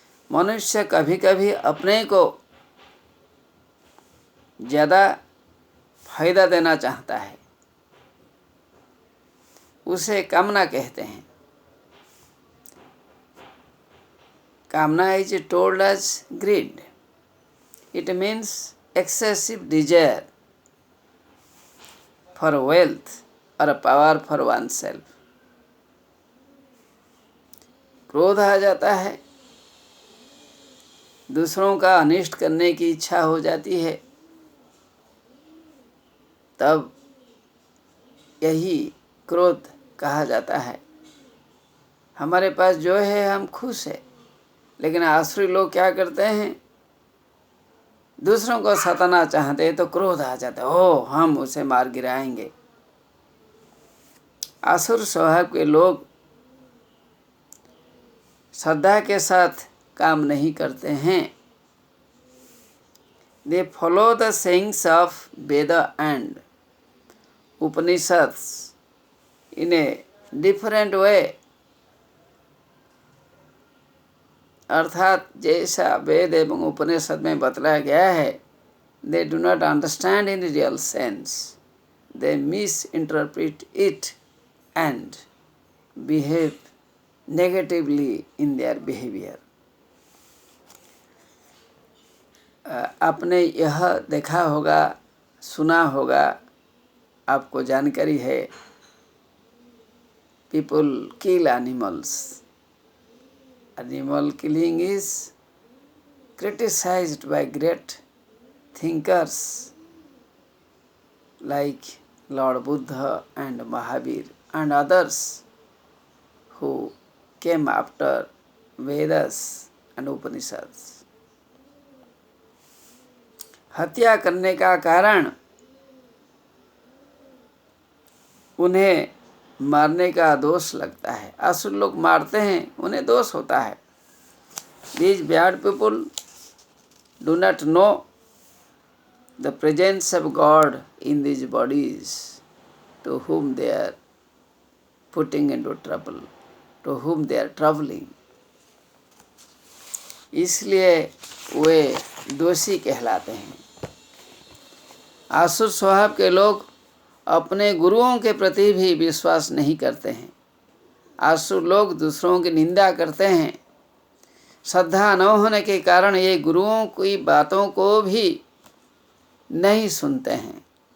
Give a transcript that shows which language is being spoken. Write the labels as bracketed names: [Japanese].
[Hindi] मनुष्य कभी कभी अपने को ज़्यादा फायदा देना चाहता है, उसे कामना कहते हैं। [English] कामना is told as greed. It means excessive desire for wealth or power for oneself. [Hindi] क्रोध आ जाता है, दूसरों का अनिष्ट करने की इच्छा हो जाती है, तब यही क्रोध कहा जाता है। हमारे पास जो है हम खुश है, लेकिन आसुरी लोग क्या करते हैं, दूसरों को सताना चाहते हैं तो क्रोध आ जाता है, ओ हम उसे मार गिराएंगे। आसुर स्वभाव के लोग श्रद्धा के साथ काम नहीं करते हैं। [English] They follow the sayings of Veda and Upanishads in a different way. [Hindi] अर्थात जैसा वेद एवं उपनिषद में बतलाया गया है, [English] they do not understand in real sense. They misinterpret it and behave negatively in their behavior. [Hindi] आपने यह देखा होगा, सुना होगा, आपको जानकारी है, [English] people kill animals. Animal killing is criticized by great thinkers like Lord Buddha and Mahavir and others who came after Vedas and Upanishads. [Hindi] हत्या करने का कारण उन्हें मारने का दोष लगता है। असुर लोग मारते हैं, उन्हें दोष होता है। [English] These bad people do not know the presence of God in these bodies to whom they are putting into trouble, to whom they are troubling. [Hindi] इसलिए वे दोषी कहलाते हैं। आसुर स्वभाव के लोग अपने गुरुओं के प्रति भी विश्वास नहीं करते हैं। आसुर लोग दूसरों की निंदा करते हैं। श्रद्धा न होने के कारण ये गुरुओं की बातों को भी नहीं सुनते हैं।